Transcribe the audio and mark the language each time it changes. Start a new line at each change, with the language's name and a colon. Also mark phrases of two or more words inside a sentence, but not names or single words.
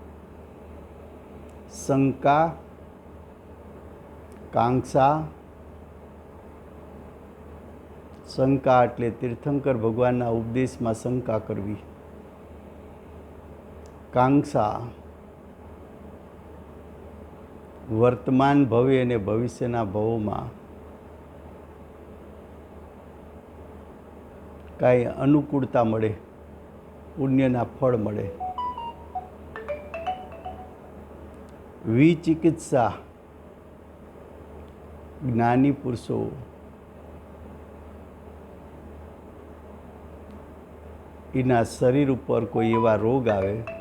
Gujarati: શંકા, કાંક્ષા, શંકા એટલે તીર્થંકર ભગવાનના ઉપદેશમાં શંકા કરવી। કાંક્ષા વર્તમાન ભવે અને ભવિષ્યના ભવોમાં કાંઈ અનુકૂળતા મળે, પુણ્યના ફળ મળે. વિચિકિત્સા જ્ઞાની પુરુષો એના શરીર ઉપર કોઈ એવા રોગ આવે